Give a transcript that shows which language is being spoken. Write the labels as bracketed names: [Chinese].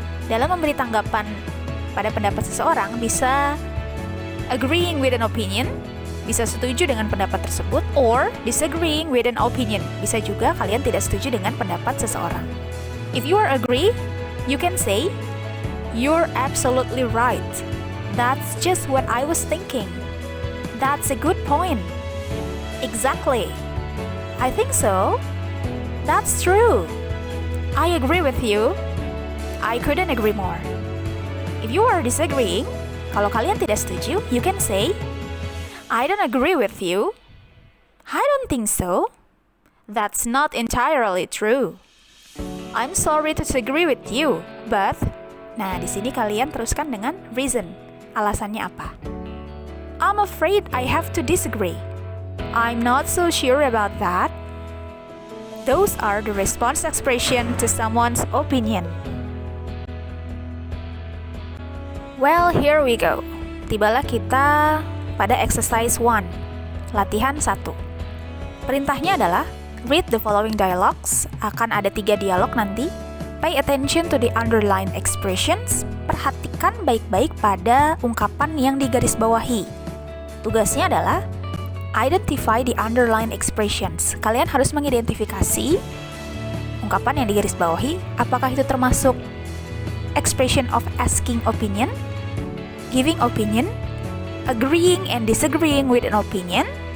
[Indonesian] Dalam memberi tanggapan pada pendapat seseorang bisa [English] agreeing with an opinion, [Indonesian] bisa setuju dengan pendapat tersebut, [English] or disagreeing with an opinion, [Indonesian] bisa juga kalian tidak setuju dengan pendapat seseorang. [English] If you are agree, you can say, "You're absolutely right. That's just what I was thinking. That's a good point. Exactly. I think so. That's true. I agree with you. I couldn't agree more." If you are disagreeing, [Indonesian] kalau kalian tidak setuju, [English] you can say, "I don't agree with you. I don't think so. That's not entirely true. I'm sorry to disagree with you, but..." [Indonesian] Nah, di sini kalian teruskan dengan reason. Alasannya apa? [English] "I'm afraid I have to disagree. I'm not so sure about that." Those are the response expression to someone's opinion. Well, here we go. [Indonesian] Tibalah kita pada exercise 1, latihan 1. Perintahnya adalah [English] read the following dialogues. [Indonesian] Akan ada 3 dialog nanti. [English] Pay attention to the underlined expressions. [Indonesian] Perhatikan baik-baik pada ungkapan yang digarisbawahi. Tugasnya adalah [English] identify the underlined expressions. [Indonesian] Kalian harus mengidentifikasi ungkapan yang digarisbawahi. Apakah itu termasuk [English] expression of asking opinion, giving opinion, agreeing and disagreeing with an opinion.